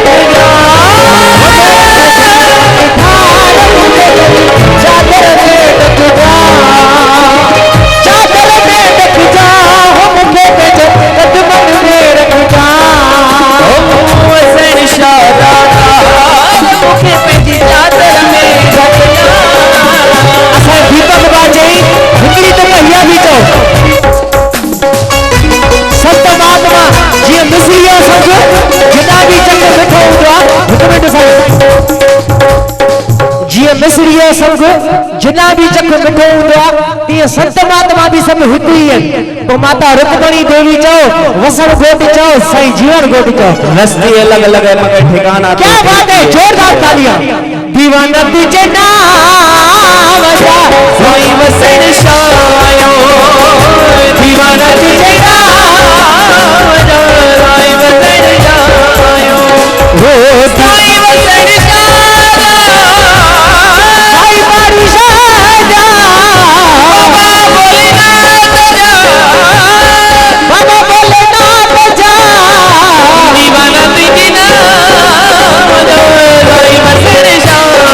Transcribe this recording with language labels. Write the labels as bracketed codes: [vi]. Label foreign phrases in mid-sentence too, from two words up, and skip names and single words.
[sd] चादर में ढक जा, चादर में ढक जा हो मुझे कदमत में रख जा, हुसैन शाह दादा मुझे पेजी चादर में ढक जा। असां दीपक बाजे हिकिड़ी त कहिया बि चओ संत महात्मा जीअं मिसरीअ संग जिना बि चक वेठो हूंदो आहे, हिकु मिंट साईं, जीअं मिसरीअ संग जिना बि चक वेठो हूंदो आहे तीअं संत महात्मा बि सभु हिकु ई आहिनि। पोइ माता रुक्मणी देवी चओ, वसण घोट चओ, साईं जीवन घोट चओ, रस्ते अलग अलग है मगर ठिकाना। क्या बात है, जोरदार तालियां। दीवाना तुझे नाम जा साईं वसण शायो, दीवाना तुझे नाम जा साईं वसण शायो, हो साईं वसण शायो, साईं बारी शाजा, बाबा भोलेनाथ जा, बाबा भोलेनाथ जा, दीवाना तुझे नाम जा साईं वसण शायो।